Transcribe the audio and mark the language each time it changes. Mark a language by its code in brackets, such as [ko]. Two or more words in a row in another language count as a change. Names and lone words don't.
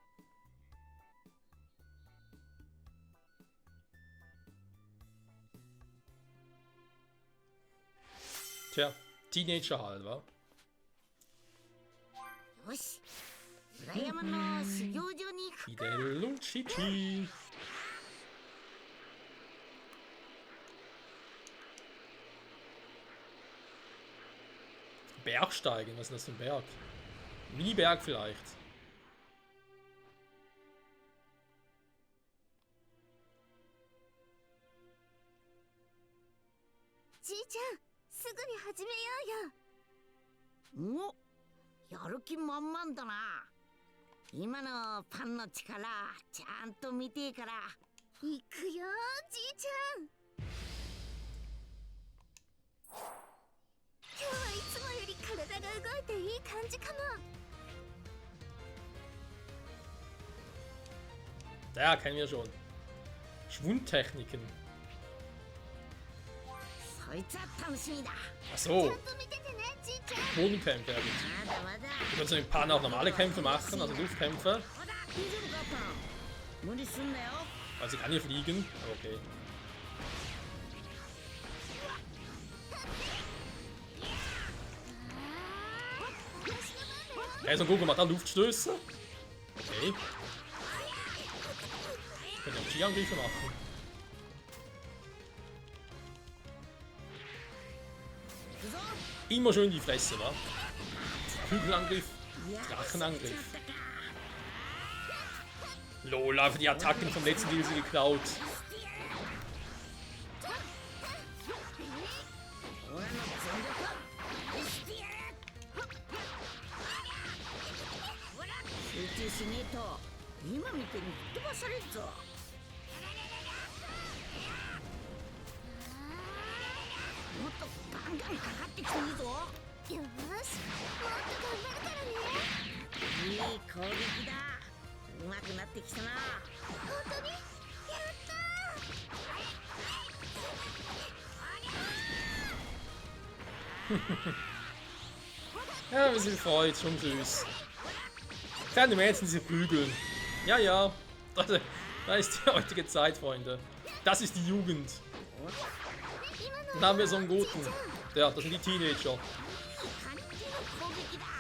[de] Tja, Teenager halt, wa? [ja] よし、裏山の修行場に行くか。 [de] Fidel und Chichi. Bergsteigen, was ist das für ein Berg? Mini-Berg vielleicht. [ja] じいちゃん、すぐに始めようよ。お、やる気満々だな。今のパンの力ちゃんと見てえから。行くよじいちゃん。今日はいつもより体が動いていい感じかも。 [de] Ja, kennen wir schon. Schwundtechniken. [ja] そいつは楽しみだ。 [de] Ach [ja] ち [de] so, [ja] ゃんと見ててねじいちゃん。 [de] Bodenkämpfe. Ja, gut. [ja] まだまだ。 [de] Du kannst mit Pan auch normale Kämpfe machen, also Luftkämpfe. [ja] ほら、大丈夫かパン。無理すんなよ。 [de] Also sie kann hier fliegen, aber okay. Ja, so Goku macht da Luftstöße. Okay. Ich könnte auch Ski-Angriffe machen. Immer schön die Fresse, wa? Hügelangriff, Drachenangriff. Lola, für die Attacken vom letzten Deal sie geklaut. [ja] 俺の全力見せてやる。集中しねえと今みてに吹っ飛ばされるぞ。もっとガンガンかかってきていいぞ。よーし、もっと頑張るからね。いい攻撃だ。うまくなってきたな。本当にやったー。 [de] Ja, wir sind freut, schon süß. Kleine Mädchen, sie prügeln. Ja, ja. Da ist die heutige Zeit, Freunde. Das ist die Jugend. Dann haben wir so einen Goten. Ja, das sind die Teenager. [ja] 感じの攻撃だ。